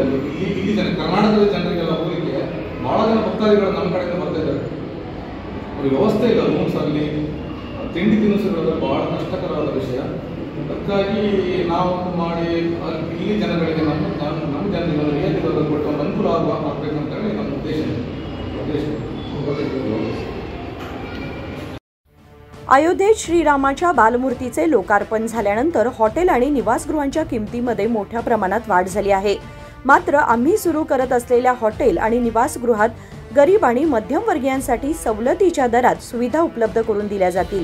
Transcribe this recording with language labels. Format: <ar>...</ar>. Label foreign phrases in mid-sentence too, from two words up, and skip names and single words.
<kn>ಅಲ್ಲಿ ಇಲ್ಲಿ ಜನ ಕರ್ನಾಟಕದ ಜನರಿಗೆಲ್ಲ ಹೋಗಲಿಕ್ಕೆ ಭಾಳ ಜನ ಭಕ್ತಾದಿಗಳು ನಮ್ಮ ಕಡೆಯಿಂದ ಬರ್ತಾ ಇದ್ದಾರೆ. ಅವ್ರಿಗೆ ವ್ಯವಸ್ಥೆ ಇಲ್ಲ, ರೂಮ್ಸ್ ಅಲ್ಲಿ ತಿಂಡಿ ತಿನಿಸುಗಳು ಭಾಳ ಕಷ್ಟಕರವಾದ ವಿಷಯ. ಅದಕ್ಕಾಗಿ ನಾವು ಮಾಡಿ ಇಲ್ಲಿ ಜನಗಳಿಗೆ ನಮ್ಮ ಜನರಿಗೆ ರಿಯಾಯಿತಿ ದರ ಕೊಟ್ಟು ಒಂದು ಅನುಕೂಲ ಆಗಬೇಕಂತೇಳಿ ನಮ್ಮ ಉದ್ದೇಶ.</kn> <mr>अयोध्येत श्रीरामाच्या बालमूर्तीचे लोकार्पण झाल्यानंतर हॉटेल आणि निवासगृहांच्या किमतीमध्ये मोठ्या प्रमाणात वाढ झाली आहे. मात्र आम्ही सुरू करत असलेल्या हॉटेल आणि निवासगृहात गरीब आणि मध्यमवर्गीयांसाठी सवलतीच्या दरात सुविधा उपलब्ध करून दिल्या जातील.</mr>